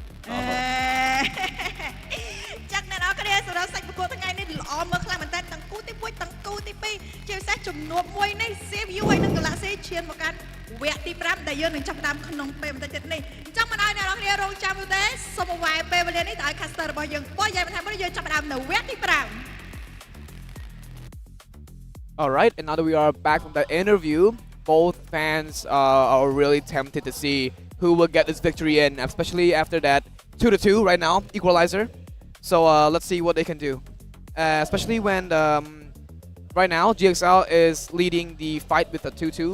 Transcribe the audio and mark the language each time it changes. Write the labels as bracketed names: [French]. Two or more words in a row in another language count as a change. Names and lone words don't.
[Khmer] ចាក់អ្នកនរគ្នាសម្រាប់សាច់ប្រកួតថ្ងៃនេះល្អមើលខ្លាំងមែនតើទាំងគូទី1ទាំងគូទី2ជាពិសេសជំនួបមួយនេះ CFU ហើយនិង Galaxy ឈានមកកាន់វគ្គទី5ដែលយើងនឹងចាប់ផ្ដើមក្នុងពេលបន្តិចទៀតនេះអញ្ចឹងមិនឲ្យអ្នកនរគ្នារងចាំយូរទេសូមអង្វែពេលវេលានេះទៅឲ្យ caster របស់យើងបោះយ៉ាងបន្ថែមមួយយើងចាប់ផ្ដើមនៅវគ្គទី5 [English] Alright, and now that we are back from that interview, both fans are really tempted to see who will get this victory in, especially after that 2-2 right now, equalizer. So let's see what they can do. Especially when right now GXL is leading the fight with a 2-2.